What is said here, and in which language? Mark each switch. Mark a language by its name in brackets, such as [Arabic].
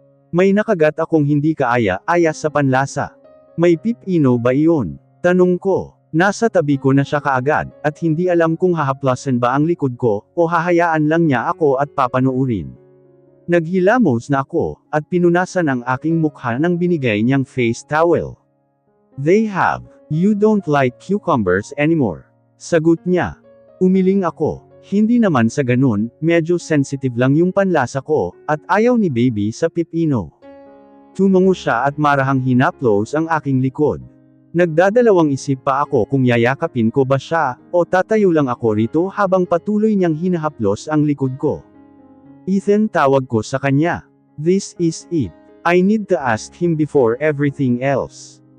[Filipino] May nakagat akong hindi kaaya-aya sa panlasa. May pipino ba iyon? Tanong ko. Nasa tabi ko na siya kaagad, at hindi alam kung hahaplasan ba ang likod ko, o hahayaan lang niya ako at papanuurin. Naghilamos na ako, at pinunasan ang aking mukha ng binigay niyang face towel. [English] They have. You don't like cucumbers anymore. [Filipino] Sagot niya. Umiling ako. Hindi naman sa ganun, medyo sensitive lang yung panlasa ko, at ayaw ni baby sa pipino. Tumango siya at marahang hinaplos ang aking likod. Nagdadalawang isip pa ako kung yayakapin ko ba siya, o tatayo lang ako rito habang patuloy niyang hinahaplos ang likod ko. Ethan, tawag ko sa kanya. [English] This is it. I need to ask him before everything else.